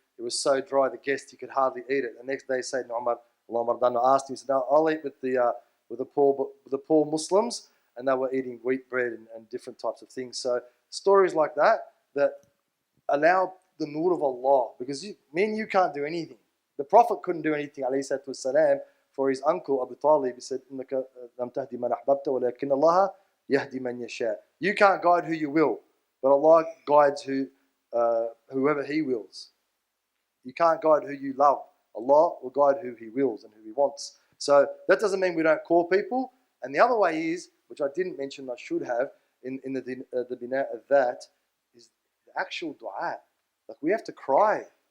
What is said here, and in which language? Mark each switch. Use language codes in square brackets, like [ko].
[en] It was so dry, the guest, he could hardly eat it. The next day, Sayyidina Umar, Allah Mardanhu, asked him, he said, no, I'll eat with the poor Muslims, and they were eating wheat bread and different types of things. So stories like that allow the nur of Allah, because me and you can't do anything. The Prophet couldn't do anything, alayhi salatu wasalam, for his uncle Abu Talib. [ar] He said, إِنَّكَ لَمْ تَهْدِ مَنْ أَحْبَبْتَ وَلَكِنَّ اللَّهَ يَهْدِ مَنْ يَشَاءُ. [en] You can't guide who you will, but Allah guides whoever He wills. You can't guide who you love. Allah will guide who He wills and who He wants. So that doesn't mean we don't call people. And the other way is, which I didn't mention, I should have, in the bina of that, is the actual dua. Like, we have to cry.